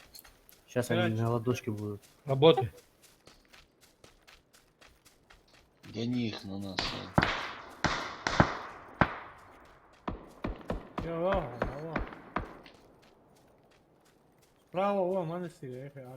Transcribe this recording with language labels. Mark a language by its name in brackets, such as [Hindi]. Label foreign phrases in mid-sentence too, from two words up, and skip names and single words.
[Russian] Сейчас они Короче. на ладошке будут. Работай. Гони их на нас. [Arabic] يا الله. [Russian] Справа, о, [Arabic] ما نسي يا أخي.